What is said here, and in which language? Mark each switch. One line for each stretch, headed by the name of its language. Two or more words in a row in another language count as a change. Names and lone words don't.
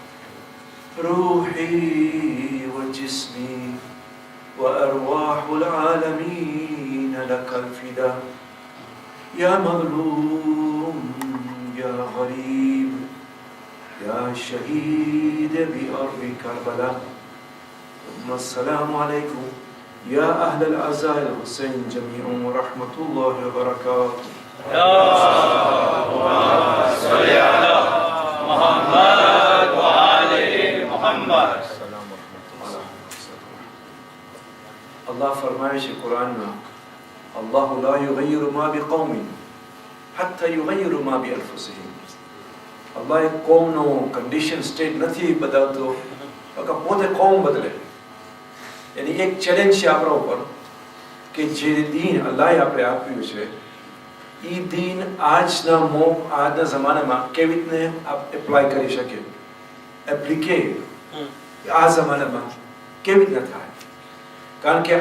Arabic: روحي وجسمي وأرواح العالمين لك الفداء يا مظلوم يا غريب يا شهيد بأرض كربلاء ثم السلام عليكم يا أهل العزاء الحسين جميعا ورحمة الله وبركاته اللهم صل على محمد وآل محمد
Gujarati: Allah फरमाए છે કુરાનમાં Allah
Arabic: لا يغير ما بقوم حتى يغيروا ما بأنفسهم
Gujarati: Allah એક કોમનો કન્ડિશન સ્ટેટ નથી બદલતો નકર પોતે કોમ બદલે
Urdu: یعنی ایک چیلنج
Gujarati: છે આપણા ઉપર કે જે દીન અલ્લાહે આપણે આપ્યું છે એ દીન આજના જમાનામાં કેવી રીતે એપ્લાય કરી શકે એપ્લિકે આ જમાનામાં કેવી રીતે થાય કારણ કે